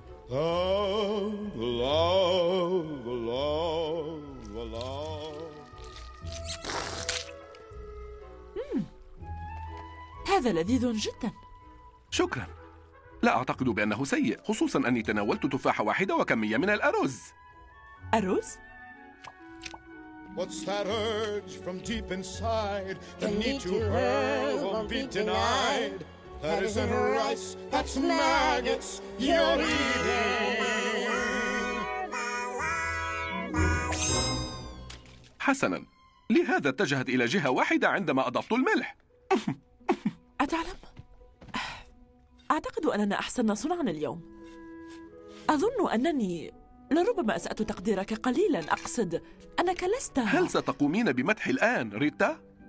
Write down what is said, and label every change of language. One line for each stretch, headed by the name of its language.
Arabic: الله الله الله. هذا لذيذ جدا. شكرا. لا أعتقد بأنه سيء، خصوصا أني تناولت تفاحة واحدة وكمية من الأرز. أرز؟
English: What's that urge from deep inside? The need to hurl won't be denied. That isn't rice, that's maggots you're eating.
Arabic: حسنا، لهذا اتجهت إلى جهة واحدة عندما أضفت الملح. أتعلم؟ أعتقد أننا أحسن صنعا اليوم. أظن أنني لربما أسأت تقديرك قليلا، أقصد أنك لست. هل ستقومين بمدحي الآن ريتا؟